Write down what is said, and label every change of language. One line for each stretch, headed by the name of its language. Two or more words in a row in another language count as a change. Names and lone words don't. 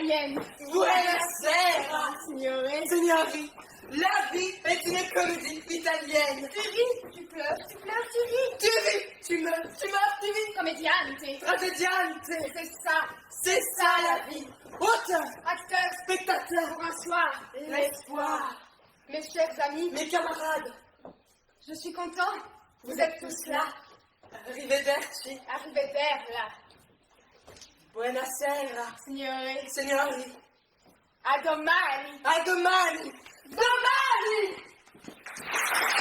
Italian: Buonasera, Signore. signori.
French: La vie est une comédie italienne. Tu ris, tu pleures, tu ris. Tu vis, tu meurs, tu vis. Comediante. Tragédiante. C'est ça. C'est ça la vie. Auteur, Acteur. spectateur, Pour un soir. l'espoir. Mes chers amis, Mes camarades, je suis content. Vous êtes tous là.
Italian: arrivederci. Arrivederla. Buonasera, Signore. signori. A domani. A domani. Domani!